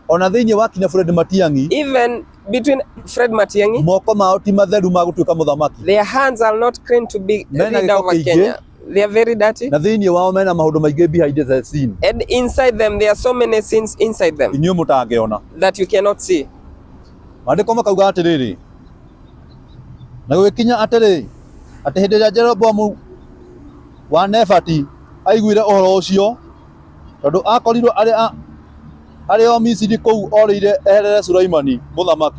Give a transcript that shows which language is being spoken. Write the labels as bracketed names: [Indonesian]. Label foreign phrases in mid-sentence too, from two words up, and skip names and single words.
[Kikuyu] Ona thĩinĩ wa kinya Fred Matiang'i. [English] Even between Fred Matiang'i. [Kikuyu] Moko mao ti matheru ma gũtuĩka mũthamaki. [English] Their hands are not clean to be leader of Kenya. They are very dirty. [Kikuyu] Na thĩinĩ wao mena maũndũ maingĩ [English] behind the scene. And inside them there are so many sins inside them. [Kikuyu] Inyuĩ mũtangĩona. [English] That you cannot see. [Kikuyu] Maandĩko makauga atĩrĩrĩ. Na gũgĩkinya atĩrĩ. Atĩ hĩndĩ ĩrĩa Jeroboamu wa Nebati aiguire ũhoro ũcio. Tondũ akorirwo arĩ o Misiri kũu orĩire eherere Sulaimani mũthamaki.